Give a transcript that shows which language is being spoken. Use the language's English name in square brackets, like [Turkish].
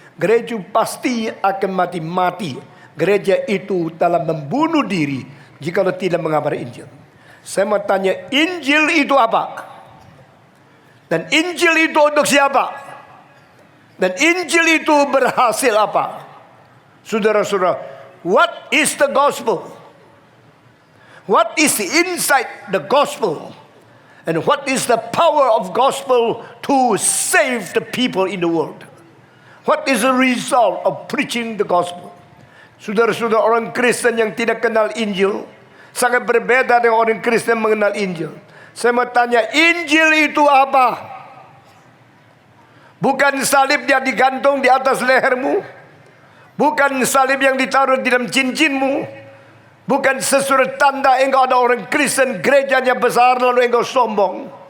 [Indonesian] Gereja pasti akan mati-mati. Gereja itu telah membunuh diri jikalau tidak mengabar Injil. Saya mau tanya, Injil itu apa? Dan Injil itu untuk siapa? Dan Injil itu berhasil apa? Saudara-saudara, [English] what is the gospel? What is the inside the gospel? And what is the power of gospel to save the people in the world? What is the result of preaching the gospel? [Indonesian] Saudara-saudara, orang Kristen yang tidak kenal Injil sangat berbeda dengan orang Kristen mengenal Injil. Saya mau tanya, Injil itu apa? Bukan salib yang digantung di atas lehermu, bukan salib yang ditaruh di dalam cincinmu, bukan sesuatu tanda engkau ada orang Kristen, gerejanya besar lalu engkau sombong.